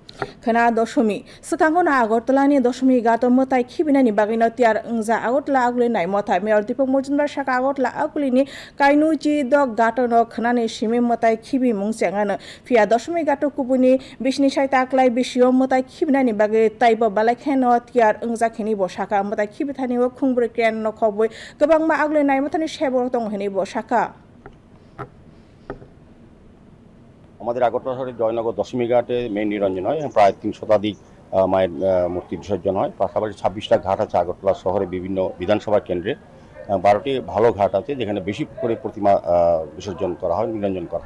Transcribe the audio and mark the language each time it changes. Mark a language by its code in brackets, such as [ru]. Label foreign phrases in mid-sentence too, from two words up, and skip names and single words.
[trp] khana doshmi sakango na agortolani doshmi gato motai khibinani bagino tiar ngja agotla agule nai motai mayor dipok mojumdar saka agotla agulini kainuji dog gato no khanani simi motai khibi mungchangano fia doshmi gato kubuni bisni saita aklai bisio motai khibinani bagi taibo balai kheno tiar ngja khini bo saka motai khibithani o khungbre kren no khoboi gobang ma agule nai mothani sebor tong hini bo saka [bn] আমাদের আগরতলা শহরের জয়নগর দশমী ঘাটে মেইন নিরঞ্জন হয় প্রায় ৩০০ শতাধিক মায়ের মূর্তি বিসর্জন হয় পাশাপাশি ২৬টা ঘাট আছে আগরতলা শহরে বিভিন্ন বিধানসভা কেন্দ্রে ১২টি ভালো ঘাট আছে যেখানে বেশি করে প্রতিমা বিসর্জন করা হয় নিরঞ্জন করা